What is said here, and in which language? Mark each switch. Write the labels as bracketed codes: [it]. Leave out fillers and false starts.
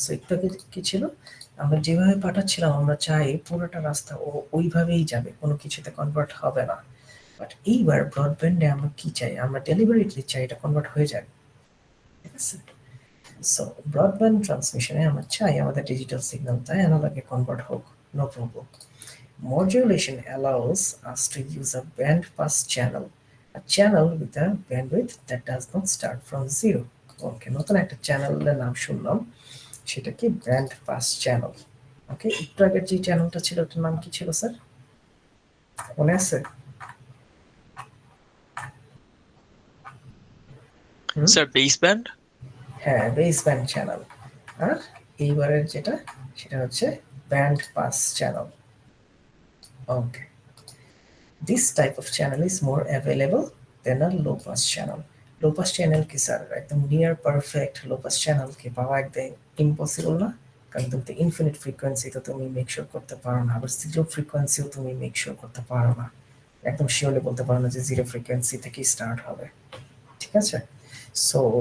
[bn] So একটু আগে কি ছিল, আমরা যেভাবে পাঠাচ্ছিলাম আমরা চাই পুরোটা রাস্তা ওইভাবেই যাবে, কোনো কিছুতে কনভার্ট হবে না। বাট এইবার ব্রডব্যান্ডে আমরা কি চাই, আমরা ডেলিভারিটলি চাই এটা কনভার্ট হয়ে যাবে। ঠিক আছে, সো ব্রডব্যান্ড ট্রান্সমিশনে আমরা চাই আমাদের ডিজিটাল সিগন্যালটা অ্যানালগে কনভার্ট হোক, no problem. [en] Modulation allows us to use a band pass channel, a channel with a bandwidth that does not start from zero. [bn] ওকে, নতুন একটা চ্যানেলের নাম শুনলাম, সেটা কি ব্যান্ড পাস চ্যানেল। ওকে, একটু আগের যে চ্যানেলটা ছিল ওটার নাম কি ছিল স্যার, মনে আছে? Sir base band. হ্যাঁ, বেস ব্যান্ড চ্যানেল। আর এইবারের যেটা সেটা হচ্ছে band pass channel. [en] Okay, this type of channel is more available than a low pass channel. [bn] Low pass channel কি স্যার একদম near perfect low pass channel কি পাওয়া একদম ইম্পসিবল না, কারণ তুমি তো ইনফিনিট ফ্রিকোয়েন্সি তো তুমি মেক শিওর করতে পারো না, আবার জিরো ফ্রিকোয়েন্সিও তুমি মেক শিওর করতে পারো না, একদম শিওরলি বলতে পারো না যে জিরো ফ্রিকোয়েন্সি থেকে স্টার্ট হবে। ঠিক আছে, সো